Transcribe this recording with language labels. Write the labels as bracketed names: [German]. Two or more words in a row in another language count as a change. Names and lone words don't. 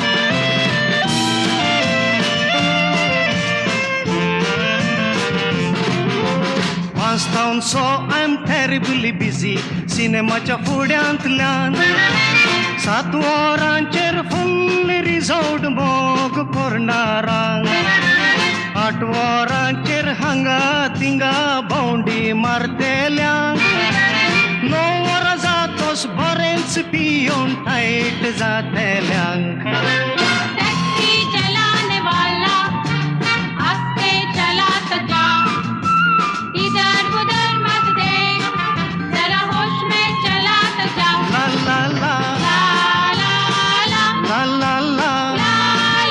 [Konkani] वाचतावन [English] so I am terribly busy [Konkani] सिनेमाच्या फुड्यांतल्यान 7 वरांचेर फुल्ल रिजॉर्ट मोग करणारांक 8 वरांचेर हांगा तिंगा भोंवडी मारतेल्यांक 9 वरां जातोच बरेंच पियोन टायट जातेल्यांक [Hindi] टैक्सी चलाने वाला आस्ते चलाता जा इधर उधर मत देख जरा होश में चलाता जा ला ला ला ला ला ला ला ला ला